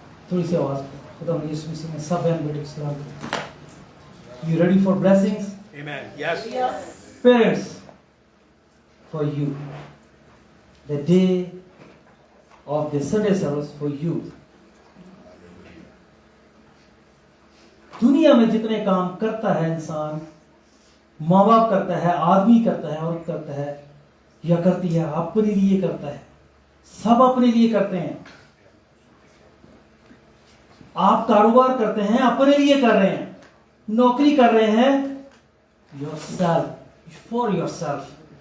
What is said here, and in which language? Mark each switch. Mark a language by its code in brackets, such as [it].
[hi] थोड़ी सी आवाज खुदा यीशु मसीह में सब बहन बेटे को सलाम करते। [en] You ready for blessings? Amen. Yes. Parents, for you, the day of the Sunday service for you. [hi] दुनिया में जितने काम करता है इंसान, माँ बाप करता है, आदमी करता है, औरत करता है या करती है, अपने लिए करता है, सब अपने लिए करते हैं। आप कारोबार करते हैं, अपने लिए कर रहे हैं, नौकरी कर रहे हैं, [en] yourself, for yourself।